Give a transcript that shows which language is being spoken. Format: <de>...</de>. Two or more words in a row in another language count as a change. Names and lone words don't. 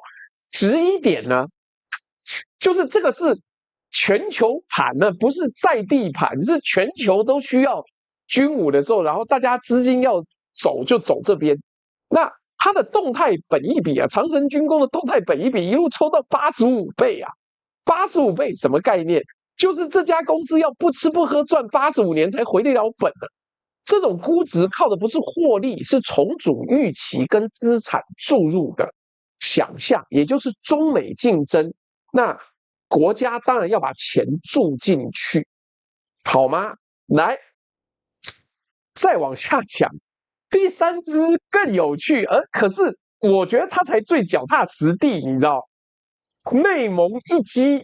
<zh>質疑點呢，就是這個是全球盤呢，不是在地盤，是全球都需要軍武的時候，然後大家資金要走就走這邊。那它的動態本益比啊，長程軍工的動態本益比一路抽到85倍啊，85倍什麼概念？就是這家公司要不吃不喝賺85年才回得了本的，這種估值靠的不是獲利，是重組預期跟資產注入的想象，也就是中美競爭。那國家當然要把錢注進去，好嗎？來，再往下講，第三支更有趣，可是我覺得它才最腳踏實地，你知道，內蒙一機。</zh>